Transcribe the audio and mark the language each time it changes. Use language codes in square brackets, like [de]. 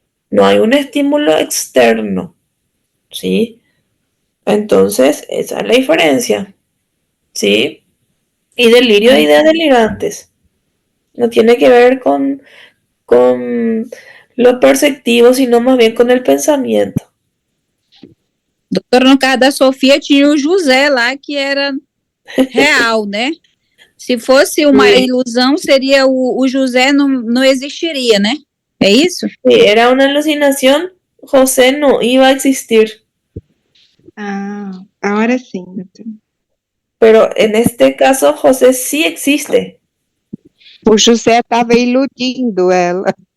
[es] No hay un estímulo externo, ¿sí? Entonces, esa es la diferencia, ¿sí? Y delirio de ideas delirantes. No tiene que ver con lo perceptivo, sino más bien con el pensamiento. [pt] Doutor, no caso da Sofia, tinha o José lá, que era real, né? Se fosse uma ilusão, seria o José não existiria, né? É isso? [es] Si era una alucinación, José no iba a existir. Ah, ahora sí, doctor. Pero en este caso, José sí existe. [pt] O José estava iludindo ela.